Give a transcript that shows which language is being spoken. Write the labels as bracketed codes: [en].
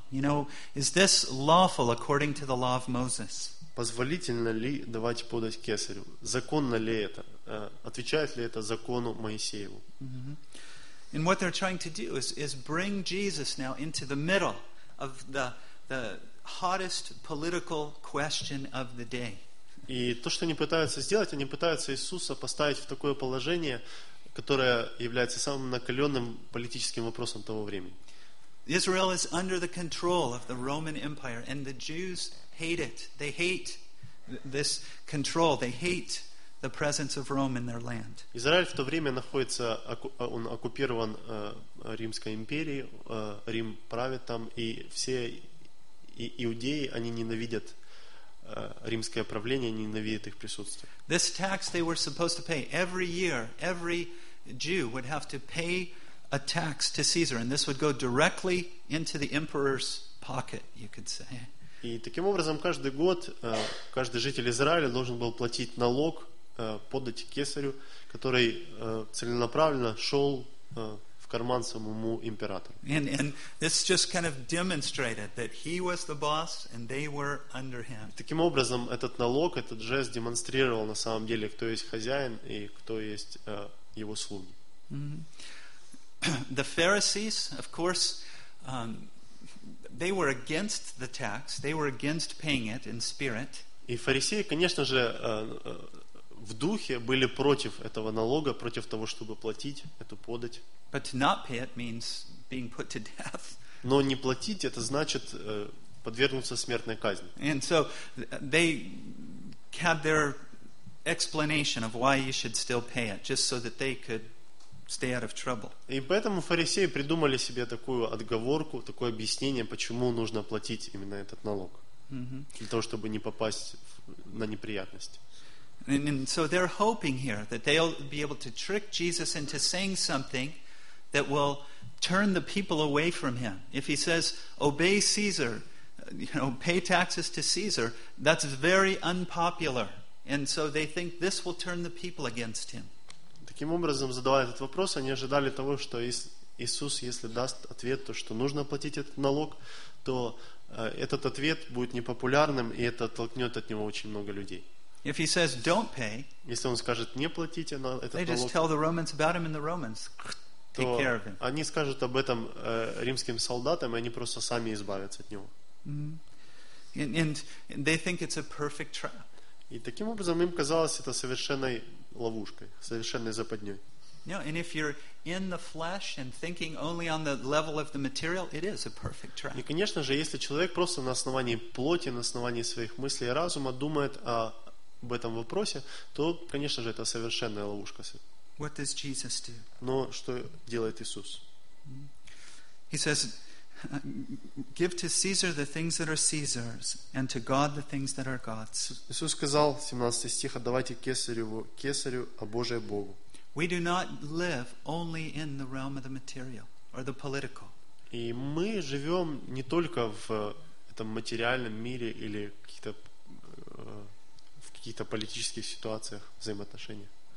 [en] You know, is this lawful according to the law of Moses? [ru] Позволительно ли давать подать кесарю? Законно ли это? Отвечает ли это закону Моисееву? Mm-hmm. [en] And what they're trying to do is bring Jesus now into the middle of the hottest political question of the day. [ru] И то, что они пытаются сделать, они пытаются Иисуса поставить в такое положение, которая является самым накаленным политическим вопросом того времени. [en] Israel is under the control of the Roman Empire, and the Jews hate it. They hate this control. They hate the presence of Rome in their land. [ru] Израиль в то время находится, он оккупирован Римской империей. Рим правит там, и все иудеи, они ненавидят римское правление, ненавидят их присутствие. [en] This tax they were supposed to pay every year, every Jew would have to pay a tax to Caesar, and this would go directly into the emperor's pocket, you could say. [ru] И таким образом каждый год каждый житель Израиля должен был платить налог подать кесарю, который целенаправленно шел в карман самому императору. [en] And this just kind of demonstrated that he was the boss and they were under him. [ru] Таким образом этот налог, этот жест демонстрировал на самом деле, кто есть хозяин и кто есть его слуги. Mm-hmm. [en] The Pharisees, of course, they were against the tax. They were against paying it in spirit. [ru] И фарисеи, конечно же, в духе были против этого налога, против того, чтобы платить эту подать. [en] But to not pay it means being put to death. [ru] Но не платить — это значит подвергнуться смертной казни. [en] And so they had their explanation of why you should still pay it, just so that they could stay out of trouble. [ru] И поэтому фарисеи придумали себе такую отговорку, такое объяснение, почему нужно платить именно этот налог, для того, чтобы не попасть на неприятность. [en] And so they're hoping here that they'll be able to trick Jesus into saying something that will turn the people away from him. If he says, "Obey Caesar, you know, pay taxes to Caesar," that's very unpopular. And so they think this will turn the people against him. [ru] Таким образом, задавая этот вопрос, они ожидали того, что Иисус, если даст ответ, то что нужно платить этот налог, то этот ответ будет непопулярным, и это толкнет от него очень много людей. [en] If he says don't pay, [ru] если он скажет не платите на этот налог, [en] they just tell the Romans about him and the Romans take care of him. [ru] Они скажут об этом римским солдатам, и они просто сами избавятся от него. [en] And they think it's a perfect trap. [ru] И таким образом им казалось это совершенной ловушкой, совершенной западней. [en] And if you're in the flesh and thinking only on the level of the material, it is a perfect track. [ru] И, конечно же, если человек просто на основании плоти, на основании своих мыслей и разума думает об этом вопросе, то, конечно же, это совершенная ловушка. [en] What does Jesus do? [ru] Но что делает Иисус? [en] He says, give to Caesar the things that are Caesar's, and to God the things that are God's. [ru] Иисус сказал, 17 стих, отдавайте кесареву кесарю, а Божие Богу. [en] We do not live only in the realm of the material or the political. [ru] И мы живем не только в этом материальном мире или в каких-то политических ситуациях взаимоотношениях.